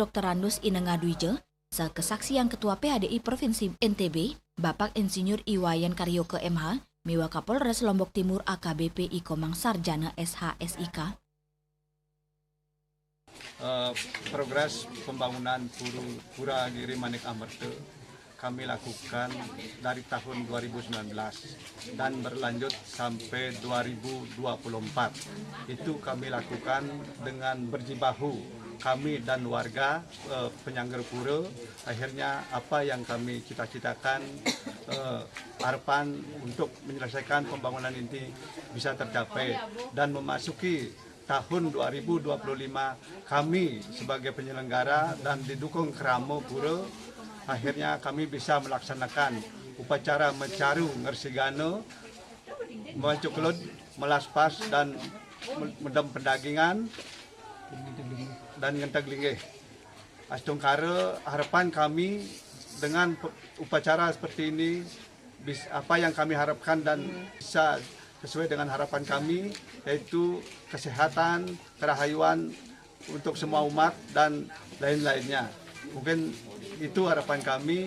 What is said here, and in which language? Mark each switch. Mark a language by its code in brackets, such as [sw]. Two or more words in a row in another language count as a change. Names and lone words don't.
[id] Randus Inengah Dwija, sekesaksian Ketua PHDI Provinsi NTB, Bapak Insinyur Iwayan Karyoke MH, Mewa Kapolres Lombok Timur AKBP Ikomang Sarjana SHSIK. Progres pembangunan Pura Giri Manik Amerta kami lakukan dari tahun 2019 dan berlanjut sampai 2024. Itu kami lakukan dengan berjibahu kami dan warga penyangga pura. Akhirnya apa yang kami cita-citakan, harapan untuk menyelesaikan pembangunan ini bisa tercapai dan memasuki tahun 2025 kami sebagai penyelenggara dan didukung Keramo Pura, akhirnya kami bisa melaksanakan upacara mencaru ngersigano, memacuk kelut, melaspas dan medem pendagingan dan ngentag linggih. Astungkara harapan kami dengan upacara seperti ini, apa yang kami harapkan dan bisa sesuai dengan harapan kami, yaitu kesehatan, kerahayuan untuk semua umat dan lain-lainnya. Mungkin itu harapan kami.